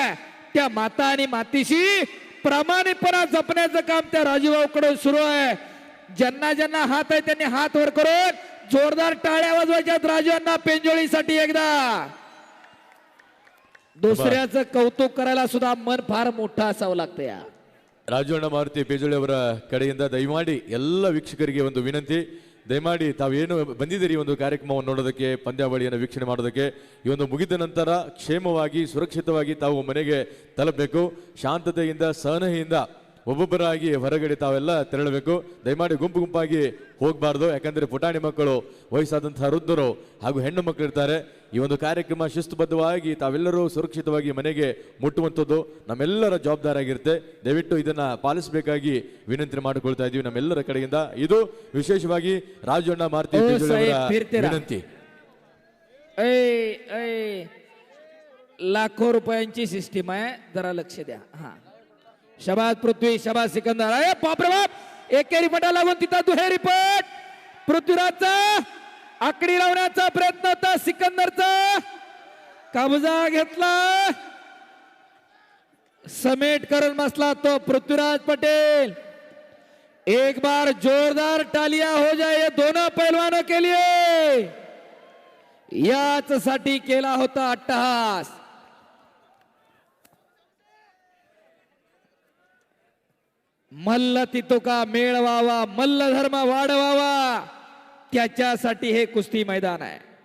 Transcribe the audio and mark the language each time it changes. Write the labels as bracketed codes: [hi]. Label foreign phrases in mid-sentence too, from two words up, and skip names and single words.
[mr] त्या माता आणि मातीशी प्रामाणिकपणा जपण्याचं काम त्या राजूभाऊकडून सुरू आहे. ज्यांना ज्यांना हात आहे त्यांनी हात वर करून जोरदार टाळ्या वाजवायच्यात राजूंना पेंजोळीसाठी. एकदा दुसऱ्याचं कौतुक करायला सुद्धा मन फार मोठं असावं लागतं. या [kn] ರಾಜಣ್ಣ ಮಾರುತಿ ಪೇಜೋಳಿ ಅವರ ಕಡೆಯಿಂದ ದಯಮಾಡಿ ಎಲ್ಲ ವೀಕ್ಷಕರಿಗೆ ಒಂದು ವಿನಂತಿ. ದಯಮಾಡಿ ತಾವೇನು ಬಂದಿದ್ದೀರಿ ಒಂದು ಕಾರ್ಯಕ್ರಮವನ್ನು ನೋಡೋದಕ್ಕೆ, ಪಂದ್ಯಾವಳಿಯನ್ನು ವೀಕ್ಷಣೆ ಮಾಡೋದಕ್ಕೆ, ಈ ಒಂದು ಮುಗಿದ ನಂತರ ಕ್ಷೇಮವಾಗಿ, ಸುರಕ್ಷಿತವಾಗಿ ತಾವು ಮನೆಗೆ ತಲುಪಬೇಕು. ಶಾಂತತೆಯಿಂದ, ಸಹನೆಯಿಂದ ಒಬ್ಬೊಬ್ಬರಾಗಿ ಹೊರಗಡೆ ತಾವೆಲ್ಲ ತೆರಳಬೇಕು. ದಯಮಾಡಿ ಗುಂಪು ಗುಂಪಾಗಿ ಹೋಗಬಾರ್ದು. ಯಾಕಂದ್ರೆ ಪುಟಾಣಿ ಮಕ್ಕಳು, ವಯಸ್ಸಾದಂತಹ ವೃದ್ಧರು ಹಾಗೂ ಹೆಣ್ಣು ಮಕ್ಕಳು ಇರ್ತಾರೆ. ಈ ಒಂದು ಕಾರ್ಯಕ್ರಮ ಶಿಸ್ತುಬದ್ಧವಾಗಿ ತಾವೆಲ್ಲರೂ ಸುರಕ್ಷಿತವಾಗಿ ಮನೆಗೆ ಮುಟ್ಟುವಂಥದ್ದು ನಮ್ಮೆಲ್ಲರ ಜವಾಬ್ದಾರಿ ಆಗಿರುತ್ತೆ. ದಯವಿಟ್ಟು ಇದನ್ನ ಪಾಲಿಸಬೇಕಾಗಿ ವಿನಂತಿ ಮಾಡಿಕೊಳ್ತಾ ಇದ್ದೀವಿ ನಮ್ಮೆಲ್ಲರ ಕಡೆಯಿಂದ. ಇದು ವಿಶೇಷವಾಗಿ ರಾಜಣ್ಣ ಮಾರುತಿ ವಿನಂತಿ. [mr] लाखो रुपयांची सिस्टीम आहे, जरा लक्ष द्या. हा शबास पृथ्वी, शबास सिकंदर. अरे बापरे बाप, एकेरी पटा लागून तिथं दुहेरी पट. पृथ्वीराजचा आकडी लावण्याचा प्रयत्न होता, सिकंदरचा कब्जा घेतला, समेट करून बसला तो पृथ्वीराज पटेल. [hi] एक बार जोरदार तालियां हो जाए ये दोनों पहलवानों के लिए. [mr] याच साठी केला होता अट्टहास. मल्ल तितुका मेळवावा, मल्ल धर्म वाढवावा, त्याच्यासाठी हे कुस्ती मैदान आहे.